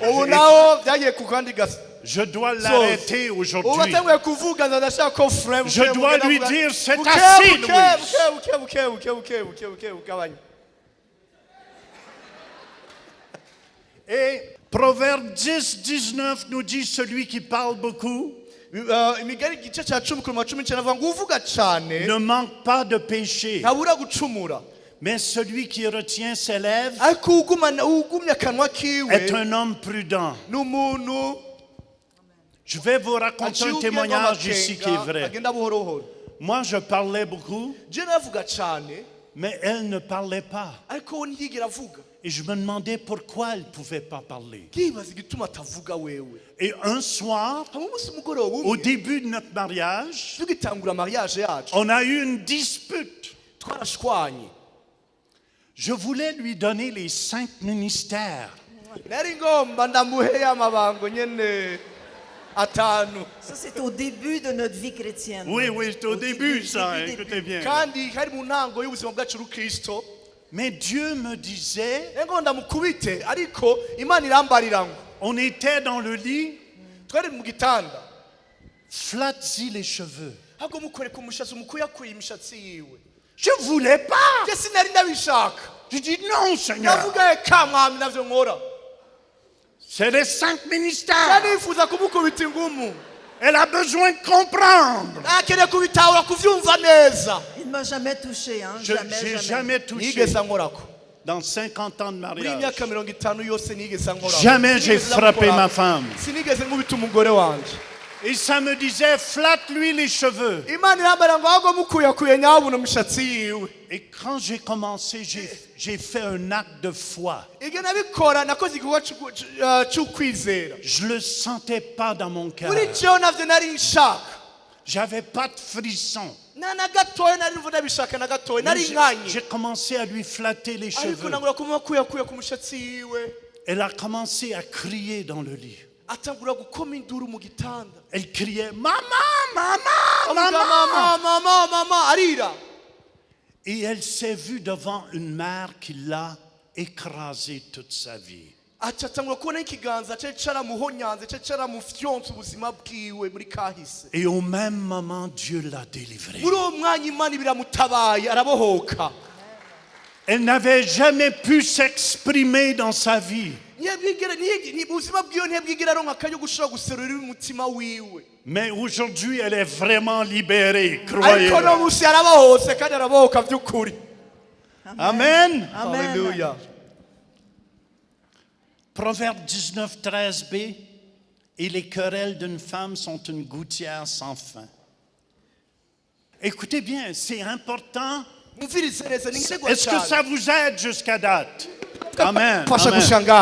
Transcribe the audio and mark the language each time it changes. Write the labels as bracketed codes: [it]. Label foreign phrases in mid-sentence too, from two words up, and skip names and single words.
[fr] Je dois l'arrêter aujourd'hui. Je dois lui dire, c'est assez, Louise. Et Proverbe 10, 19 nous dit celui qui parle beaucoup [rn] imigani igice cya 10 ku 19 avuga ngo uvuga cyane [fr] ne manque pas de péché. [rn] ntabura gucumura. [fr] Mais celui qui retient ses lèvres [rn] ariko ugumya akanwa kiwe [fr] est un homme prudent. [rn] n'umuntu [fr] Je vais vous raconter un témoignage ici qui est vrai. [rn] agenda buhoro buhoro. [fr] Moi, je parlais beaucoup, [rn] je navuga cyane [fr] mais elle ne parlait pas. [rn] ariko we ntiyigera avuga. [fr] Et je me demandais pourquoi elle ne pouvait pas parler. [rn] nkibaza igituma atavuga wewe. [fr] Et un soir, [rn] hama umunsi mugoroba [fr] au [rn] umwe [fr] début de notre mariage, [rn] tugitangura mariage yacu [fr] on a eu une dispute. [rn] twarashwanye. [fr] Je voulais lui donner les 5 ministères. [rn] nari ngomba ndamuheye amabango nyene atanu. [fr] Ça, c'est au début de notre vie chrétienne. Oui, c'est au début ça, début. écoutez bien. [rn] kandi hari mu ntango y'ubuzima bwacu rukristo. [fr] Mais Dieu me disait, [rn] ngo ndamukubite ariko imana irambarira ngo [fr] on était dans le lit, [rn] twari mu gitanda [fr] flatte-y les cheveux. [rn] ahubwo mukoreka umushatsi umukuyakuye imishatsi yiwe. [fr] Je ne voulais pas. [rn] je sinari ndabishaka. [fr] Je dis non, Seigneur. [rn] navuga ka mwami navyo nkora. [fr] C'est les 5 ministères. [rn] nanifuza kumukubita ingumu. [fr] Elle a besoin de comprendre. [rn] akeneye kubitahura kuvyumva neza. [fr] Il ne m'a jamais touché, hein? Je n'ai jamais touché. [rn] nigeze ankorako. [fr] Dans 50 ans de [rn] muri [fr] mariage. [rn] imyaka 50 yose nigeze ankorako. [fr] Jamais j'ai frappé ma femme. [rn] sinigeze nkubita umugore wanje. [fr] Et ça me disait, flatte-lui les cheveux. [rn] imana irambara ngo ahubwo mukuyakuye nyabuna imishatsi yiwe. [fr] Et quand j'ai commencé, j'ai fait un acte de foi. [rn] ibyo nabikora nakoze igikorwa cy'ukwizera. [fr] Je ne le sentais pas dans mon cœur. [rn] muri cyo navyo nari nshaka. [fr] J'avais pas de frisson. [rn] na gatoya nari numva ndabishaka na gatoya [fr] Mais [rn] nari nkanye. [fr] j'ai commencé à lui flatter les [rn] ariko [fr] cheveux. [rn] nangura kumukuyakuya ku mushatsi yiwe. [fr] Elle a commencé à crier dans le lit. [rn] atangura gukoma induru mu gitanda. [fr] Elle criait, maman, maman, [rn] avuga [fr] maman. [rn] mama arira. [fr] Et elle s'est vue devant une mère qui l'a écrasée toute sa vie. [rn] aca atangura kubona ikiganza cye caramuhonyanze cye caramufyonsa ubuzima bwiwe muri kahise. [fr] Et au même moment, Dieu l'a délivrée. [rn] muri uwo mwanya imana biramutabaye arabohoka. [fr] Elle n'avait jamais pu s'exprimer dans sa vie. [rn] ubuzima bwiwe ntiyabwigera aronka akanya gushobora guserura umutima wiwe. [fr] Mais aujourd'hui, elle est vraiment libérée, [rn] ariko [fr] croyez-le. [rn] no munsi yarabohotse kandi arabohoka by'ukuri. Amen. Haleluya. [fr] Proverbe 19, 13b. Et les querelles d'une femme sont une gouttière sans fin. Écoutez bien, c'est important. Est-ce que ça vous aide jusqu'à date? Amen. Amen.